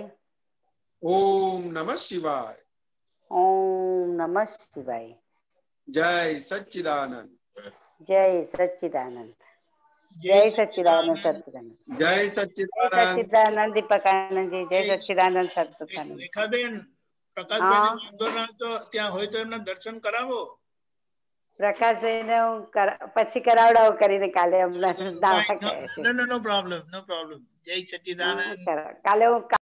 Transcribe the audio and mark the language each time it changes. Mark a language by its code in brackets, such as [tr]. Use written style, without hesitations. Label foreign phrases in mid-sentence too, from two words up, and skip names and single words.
[sa] ओम नमः शिवाय, ओम नमः शिवाय. [hi] जय सच्चिदानंद. जय सच्चिदानंद. जय सच्चिदानंद सच्चिदानंद. जय जय सच्चिदानंद. सच्चिदानंद दीपकानंद जी. जय सच्चिदानंद सच्चिदानंद. [gu] રેખાબેન, પ્રકાશભાઈ વાંધો ના તો ત્યાં હોય તો એમના દર્શન કરાવો. પ્રકાશભાઈને હું પછી કરાવડાવું કરીને કાલે હમણાં [en] no problem, no problem. [gu] જય સચ્ચિદાનંદ. કાલે હું